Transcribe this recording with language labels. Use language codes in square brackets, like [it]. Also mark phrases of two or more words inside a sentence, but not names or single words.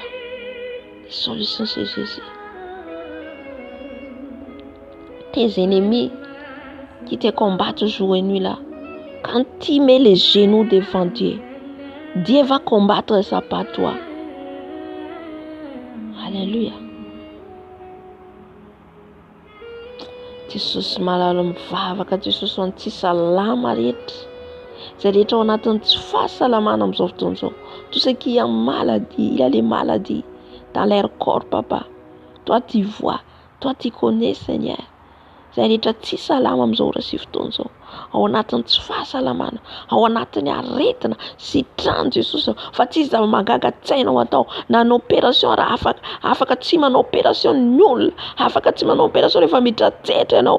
[fr] Les solutions, c'est Jésus. Tes ennemis qui te combattent jour et nuit là, quand tu mets les genoux devant Dieu, Dieu va combattre ça par toi. Alléluia. [mg] Jesus malala mivavaka, Jesus anty salama rehetra. Zay rehetra ao anatin'ny tsy fahasalamana amin'izao fotoana izao. [fr] Tout ce qui est maladie, il y a les maladies dans leur corps, papa. Toi tu vois, toi tu connais, Seigneur. [mg] Zay rehetra tsy salama amin'izao ora sy fotoana izao. Ao anatin'ny tsy fahasalamana, ao anatin'ny aretina, sitrano Jesosy. Fa tsy izy magaga tsainao atao. Na ny opération raha afaka tsy manao opération ny olona, afaka tsy manao opération rehefa midratsetra ianao.